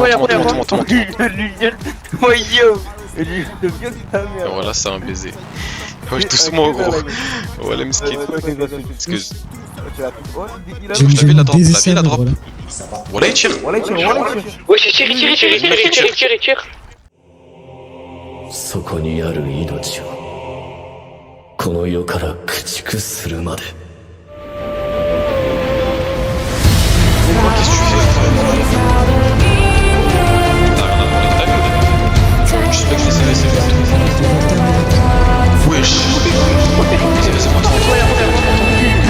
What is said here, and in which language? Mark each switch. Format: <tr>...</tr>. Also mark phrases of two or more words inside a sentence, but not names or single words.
<fr>Ouais, yo. Et voilà, c'est un baiser. Wesh, doucement, gros. Voilà, mesquite. Excuse. Je t'avais la drop. Voilà, il tire. Ouais, tire.</fr> <ja>そこにある命をこの世から駆逐するまで</ja> <fr>Qu'est-ce que tu fais, frère? T'as rien à branler de ta vie. Je spec des CVC. Wesh. Vas-y, monte.</fr>